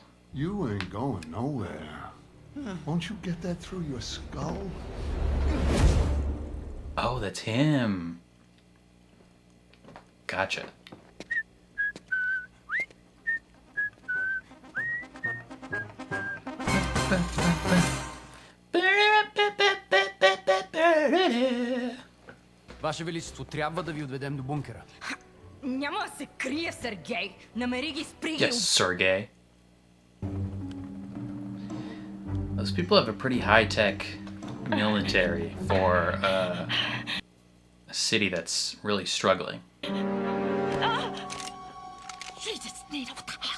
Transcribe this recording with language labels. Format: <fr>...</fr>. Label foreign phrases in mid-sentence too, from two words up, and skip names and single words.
<en>You ain't going nowhere. Won't you get that through your skull? Oh, that's him. Gotcha.</en> <bg>Ваше Величество, трябва да ви отведем до бункера. Няма да се крие, Сергей. Намери ги, спри ги.</bg> <en>Yes, Sergey. Those people have a pretty high-tech military for a city that's really struggling. Jesus, Nita, what the hell?</en>